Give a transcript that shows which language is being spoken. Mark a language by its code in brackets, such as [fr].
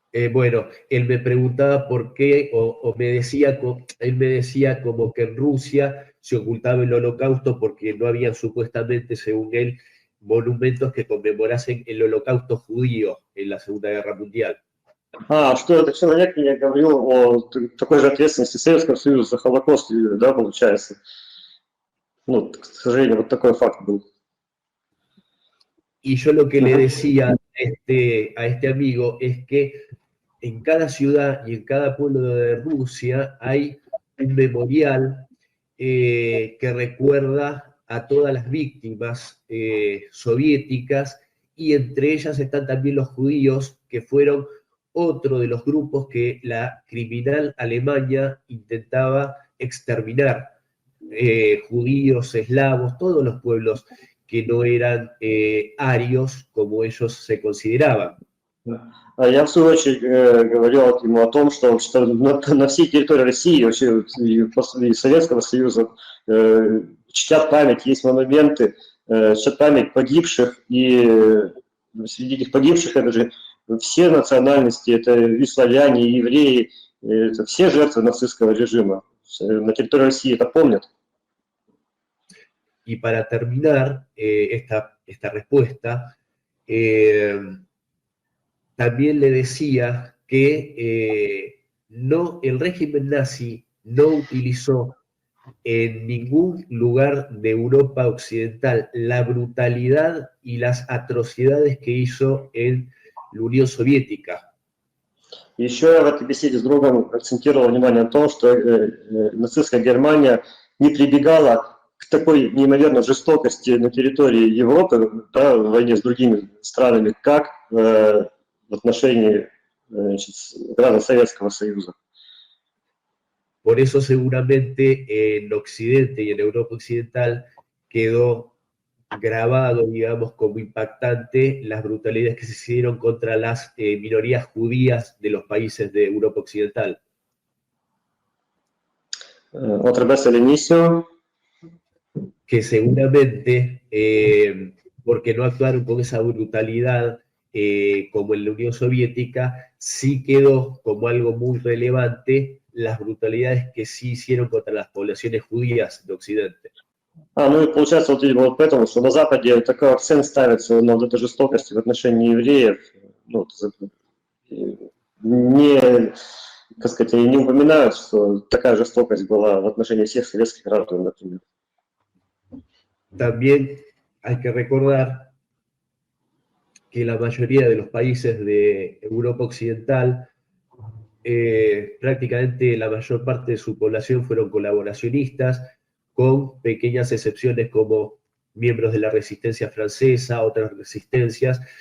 [es] Bueno, él me preguntaba por qué, él me decía como que en Rusia se ocultaba el Holocausto porque no habían supuestamente, según él, monumentos que conmemorasen el Holocausto judío en la Segunda Guerra Mundial. [ru] Что этот человек мне говорил о такой же ответственности Советского Союза за Холокост, да, получается. Ну, к сожалению, вот такой факт был. [es] Y yo lo que le decía a este amigo es que en cada ciudad y en cada pueblo de Rusia hay un memorial que recuerda a todas las víctimas soviéticas, y entre ellas están también los judíos, que fueron otro de los grupos que la criminal Alemania intentaba exterminar. Judíos, eslavos, todos los pueblos que no eran arios como ellos se consideraban. [ru] Я в свою очередь говорил ему о том, что на всей территории России вообще, и Советского Союза чтят память, есть монументы, чтят память погибших, и среди этих погибших это же все национальности, это и славяне, и евреи, это все жертвы нацистского режима. На территории России это помнят. [es] Y para terminar esta respuesta, también le decía que el régimen nazi no utilizó en ningún lugar de Europa Occidental la brutalidad y las atrocidades que hizo en la Unión Soviética. [ru] Еще я в этой беседе с другом акцентировал внимание на том, что нацистская Германия не прибегала к такой неимоверной жестокости на территории Европы, да, в войне с другими странами, как в отношении граждан Советского Союза. [es] Por eso seguramente en Occidente y en Europa Occidental quedó grabado, digamos, como impactante las brutalidades que se hicieron contra las minorías judías de los países de Europa Occidental. Otra vez al inicio. Que seguramente, porque no actuaron con esa brutalidad como en la Unión Soviética, sí quedó como algo muy relevante las brutalidades que sí hicieron contra las poblaciones judías de Occidente. [ru] Ну и получается, вот, видимо, вот поэтому, что на Западе такой акцент ставится на вот этой жестокости в отношении евреев, ну, не, как сказать, не упоминают, что такая жестокость была в отношении всех советских граждан, например. [es] También hay que recordar que la mayoría de los países de Europa Occidental, prácticamente la mayor parte de su población fueron colaboracionistas, con pequeñas excepciones como miembros de la resistencia francesa, otras resistencias,